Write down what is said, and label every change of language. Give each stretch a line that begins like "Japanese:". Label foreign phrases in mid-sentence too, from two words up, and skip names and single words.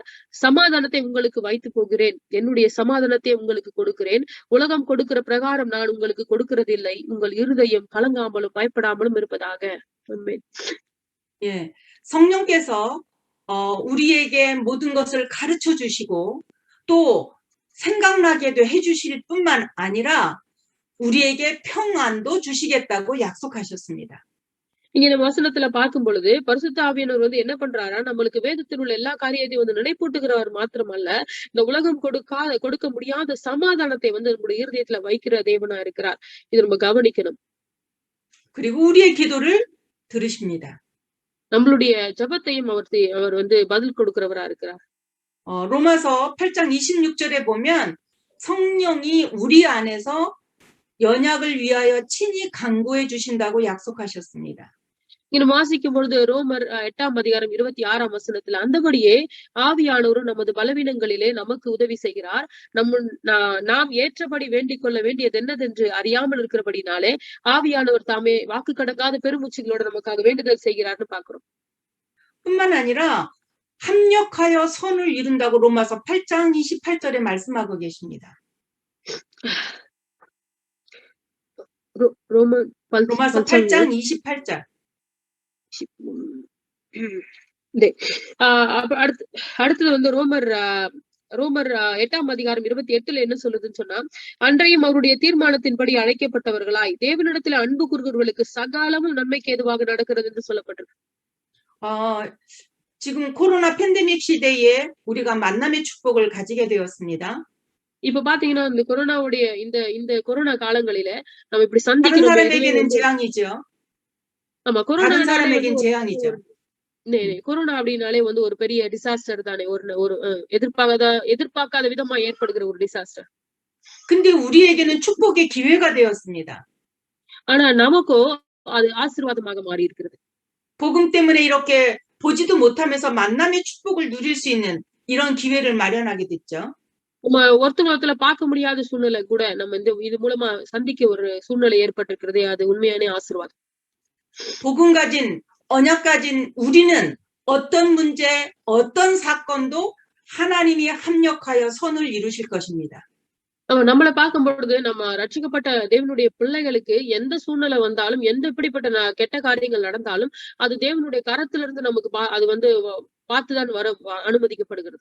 Tamil: சமாதானத்தை உங்களுக்கு வைத்து போகிறேன், என்னுடைய சமாதானத்தை உங்களுக்கு கொடுக்கிறேன். உலகம் கொடுக்கிற பிரகாரம் நான் உங்களுக்கு கொடுக்கிறதில்லை. உங்கள் இருதயம் கலங்காமலும் பயப்படாமலும் இருப்பதாக. ஆமென்.
Korean: 예, 성령께서 우리에게 모든 것을 가르쳐 주시고 또 생각나게도 해주실 뿐만 아니라 우리에게 평안도 주시겠다고 약속하셨습니다.
Tamil: இங்க நம்ம வசனத்துல பார்க்கும் பொழுது பரிசுத்த ஆவியானவர் வந்து என்ன பண்றாரா, நம்மளுக்கு வேதத்தில் உள்ள எல்லா காரியத்தையும் வந்து நினைப்பூட்டுகிறவர் மாத்திரமல்ல, இந்த உலகம் கொடுக்க முடியாத சமாதானத்தை வந்து நம்முடைய இருதயத்துல வைக்கிற தேவனா இருக்கிறார். இது நம்ம கவனிக்கணும்.
Korean: 그리고 우리의 기도를 들으십니다.
Tamil: நம்மளுடைய ஜெபத்தையும் அவர் வந்து பதில் கொடுக்கிறவரா இருக்கிறார்.
Korean: 로마서 8장 26절에 보면 성령이 우리 안에서 연약을 위하여 친히 간구해 주신다고 약속하셨습니다.
Tamil: இங்க வாசிக்கும் பொழுது ரோமர் 8ஆம் அதிகாரம் 26ஆம் வசனத்துல அந்தபடியே ஆவியானவரும் நமது பலவீனங்களிலே நமக்கு உதவி செய்கிறார். நாம் ஏற்றபடி வேண்டிக் கொள்ள வேண்டியது என்னதென்று அறியாமல் இருக்கிறபடினாலே ஆவியானவர் தாமே வாக்கு கடங்காத பெருமூச்சுகளோட நமக்காக வேண்டுதல் செய்கிறார்னு பாக்குறோம்.
Korean: 뿐만 아니라 합력하여 선을 이룬다고 로마서 8장 28절에 말씀하고 계십니다. 로마서 8장 28절.
Tamil: அடுத்தது வந்து ரோமர் 8ஆம் அதிகாரம் 28ல என்ன சொல்லுதுன்னு சொன்னா, அன்றையும் அவருடைய தீர்மானத்தின்படி அழைக்கப்பட்டவர்களாய் தேவனிடத்துல அன்பு கூறுகிறவர்களுக்கு சகலமும் நன்மைக்கு ஏதுவாக நடக்கிறது என்று சொல்லப்பட்டிருக்கு.
Korean: 지금 코로나 팬데믹 시대에 우리가 만남의 축복을 가지게 되었습니다.
Tamil: இப்ப பாத்தீங்கன்னா இந்த கொரோனாவுடைய இந்த கொரோனா காலங்களில நம்ம இப்படி
Korean: 다른
Tamil: சந்திக்கிறோம்.
Korean: 사람에게는 재앙이죠.
Tamil: ஆமா,
Korean: 다른 사람에겐 재앙이죠.
Tamil: கொரோனா அப்படின்னாலே வந்து ஒரு பெரிய டிசாஸ்டர் தானே, ஒரு எதிர்பார்க்காத விதமா ஏற்படுகிற ஒரு டிசாஸ்டர்.
Korean: 근데 우리에게는 축복의 기회가 되었습니다.
Tamil: ஆனா நமக்கோ அது ஆசீர்வாதமாக மாறி இருக்கிறது.
Korean: 복음 때문에 이렇게 보지도 못하면서 만남의 축복을 누릴 수 있는 이런 기회를 마련하게 됐죠.
Tamil: ஒருத்தத்துல பார்க்க முடியாத சூழ்நிலை கூட நம்ம இது மூலமா சந்திக்க ஒரு சூழ்நிலை ஏற்பட்டிருக்கிறதே, அது உண்மையான ஆசீர்வாதம்.
Korean: 복음 가진 언약 가진 우리는 어떤 문제, 어떤 사건도 하나님이 합력하여 선을 이루실 것입니다.
Tamil: நம்மளை பார்க்கும் பொழுது நம்ம ரட்சிக்கப்பட்ட தேவனுடைய பிள்ளைகளுக்கு எந்த சூழ்நிலை வந்தாலும், எந்த எப்படிப்பட்ட கெட்ட காரியங்கள் நடந்தாலும் அது தேவனுடைய கரத்திலிருந்து நமக்கு அது வந்து பார்த்துதான் வர அனுமதிக்கப்படுகிறது.